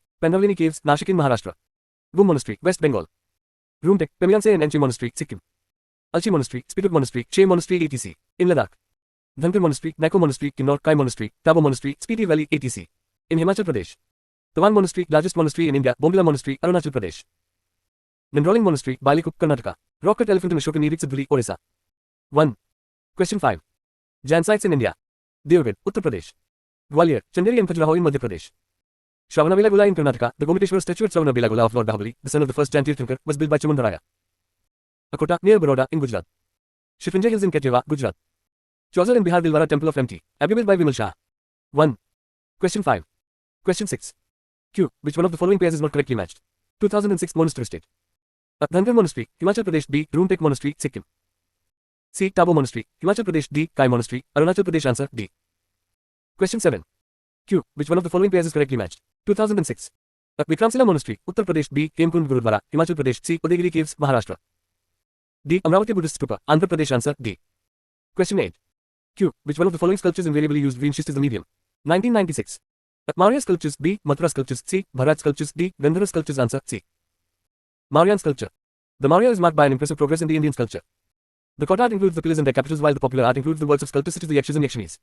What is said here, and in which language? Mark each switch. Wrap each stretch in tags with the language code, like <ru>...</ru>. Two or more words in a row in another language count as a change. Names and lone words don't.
<en>Pandavlini Caves, Nashik in Maharashtra. Gum Monastery, West Bengal. Roomtek, Pemyanse and Enchi Monastery, Sikkim. Alchi Monastery, Spituk Monastery, Shea Monastery, etc. in Ladakh. Dhankar Monastery, Nako Monastery, Kinnor, Kai Monastery, Tabo Monastery, Spiti Valley, etc. in Himachal Pradesh. Tawan Monastery, largest monastery in India, Bombila Monastery, Arunachal Pradesh. Nandroling Monastery, Balikuk, Karnataka. Rock cut elephant in Ashoka Neer, Siddhuli, Orissa. 1. Question 5. Jain sites in India. Devgarh, Uttar Pradesh. Gwalior, Chanderi and Khajuraho in Madhya Pradesh. Shravana Belagula in Karnataka, the Gomateshwara statue at Shravana Belagula of Lord Bahubali, the son of the first Jain Tirthankar, was built by Chamundaraya. Akota, near Baroda, in Gujarat. Shifrinjay Hills in Ketyawa, Gujarat. Chauzar in Bihar Dilwara Temple of Mt. Abbey built by Vimal Shah. 1. Question 5. Question 6. Q. Which one of the following pairs is not correctly matched? 2006 Monastery State. A. Dhankar Monastery, Himachal Pradesh. B. Roomtek Monastery, Sikkim. C. Tabo Monastery, Himachal Pradesh. D. Kai Monastery, Arunachal Pradesh. Answer, D. Question 7. Q. Which one of the following pairs is correctly matched? 2006. A. Vikramshila Monastery, Uttar Pradesh. B. Hemkund Gurudwara, Himachal Pradesh. C. Udayagiri Caves, Maharashtra. D. Amravati Buddhist Stupa, Andhra Pradesh. Answer, D. Question 8. Q. Which one of the following sculptures invariably used green schist as the medium? 1996. A. Maurya sculptures. B. Mathura sculptures. C. Bharat sculptures. D. Gandhara sculptures. Answer, C. Mauryan sculpture. The Maurya is marked by an impressive progress in the Indian sculpture. The court art includes the pillars and their capitals while the popular art includes the works of sculptors such as the Yakshas and Yakshinis.</en>